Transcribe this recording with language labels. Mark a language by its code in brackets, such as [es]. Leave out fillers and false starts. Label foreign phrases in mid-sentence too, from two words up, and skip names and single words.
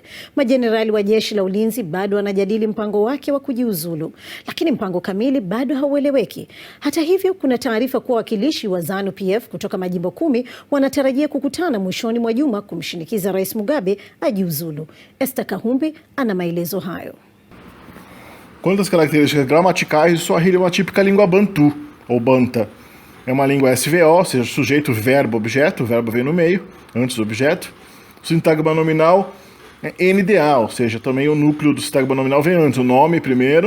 [sw] Majenerali wa jeshi la ulinzi bado wanajadili mpango wake wa kujiuzulu, lakini mpango kamili bado haueleweki. Hata hivyo, kuna taarifa kuwa wakilishi wa ZANU-PF kutoka majimbo 10 wanatarajia kukutana mwishoni mwa juma kumshinikiza Rais Mugabe ajiuzulu. Esther Kahumbi ana maelezo hayo. [pt] Quanto às características gramaticais, o Swahili é uma típica língua bantu, ou banta. É uma língua SVO, ou seja, sujeito, verbo, objeto, o verbo vem no meio, antes do objeto. O sintagma nominal é NDA, ou seja, também o núcleo do sintagma nominal vem antes, o nome primeiro.